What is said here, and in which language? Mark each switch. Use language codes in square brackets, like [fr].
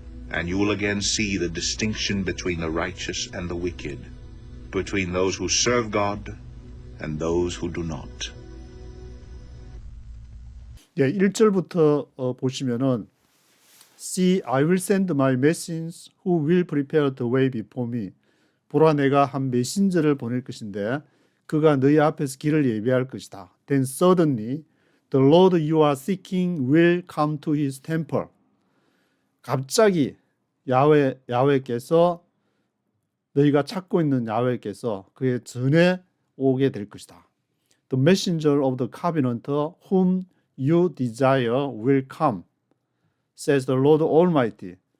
[en] And you will again see the distinction between the righteous and the wicked, between those who serve God and those who do not. [ko] 예, 1절부터 보시면은 [en] See, I will send my messengers who will prepare the way before me. [ko] 보라, 내가 한 메신저를 보낼 것인데 그가 너희 앞에서 길을 예비할 것이다. [en] Then suddenly the Lord you are seeking will come to his temple. [ko] 갑자기 야훼께서 너희가 찾고 있는 야훼께서 그의 전에 오게 될 것이다. [en] The messenger of the covenant whom you desire will come, says the Lord Almighty.